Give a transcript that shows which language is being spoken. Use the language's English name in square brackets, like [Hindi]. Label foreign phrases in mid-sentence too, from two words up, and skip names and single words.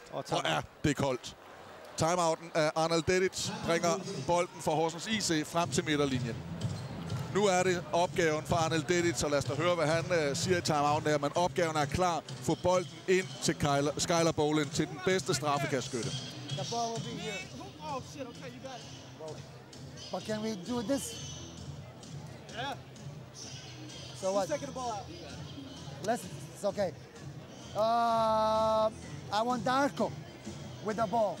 [Danish] Og er det koldt. Timeouten af Arnold Dedic bringer bolden for Horsens IC frem til midterlinjen. Nu er det opgaven for Arnold Dedic, så lad os da høre, hvad han siger i timeouten her. Men opgaven er klar. Få bolden ind til Skylar Bolin, til den bedste straffekastskytte. [English] The ball will be here. Oh, shit, okay, you got it. But can we do this? Yeah. So what? Who's taking the ball out? Listen, it's okay. I want Darko with the ball.